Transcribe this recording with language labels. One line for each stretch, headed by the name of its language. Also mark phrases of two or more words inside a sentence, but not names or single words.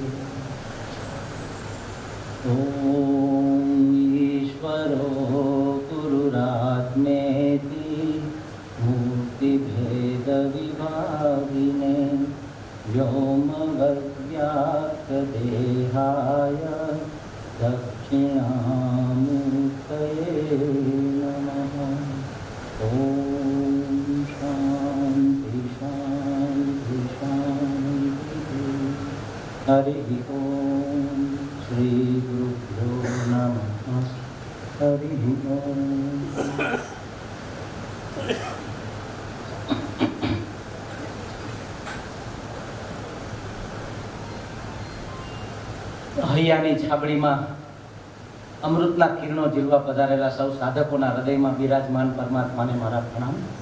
Sanskrit: ॐ ईश्वरो गुरुरात्मेति मूर्तिभेदविभागिने व्योमवद्व्याप्तदेहाय दक्षिणामूर्तये नमः. ॐ शान्ति शान्ति शान्तिः. हरिः ॐ. श्री गुरुभ्यो नमः. हरिः ॐ.
Gujarati: હૈયાની છાબડીમાં અમૃતના કિરણો ઝીલવા પધારેલા સૌ સાધકોના હૃદયમાં બિરાજમાન પરમાત્માને મારા પ્રણામ.